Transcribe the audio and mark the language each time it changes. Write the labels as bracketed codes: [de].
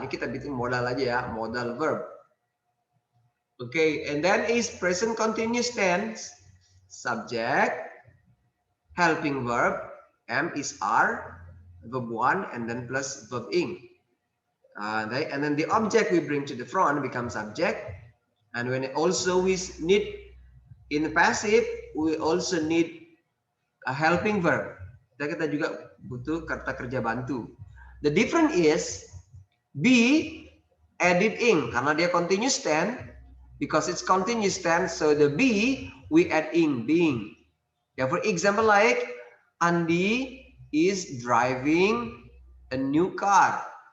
[id] Ini kita bikin modal aja, ya, [en] modal verb. Okay, and then is present continuous tense, subject, helping verb, am, is, are, verb 1, and then plus verb ing. And then the object we bring to the front becomes subject. And when also we need In passive, we also need a helping verb. [id] Kita juga butuh kata kerja bantu. [en] The difference is be added ing [id] karena dia [en] continuous tense. Because it's continuous tense, so the be we add ing being. Yeah, for example, like Andy is driving a new car.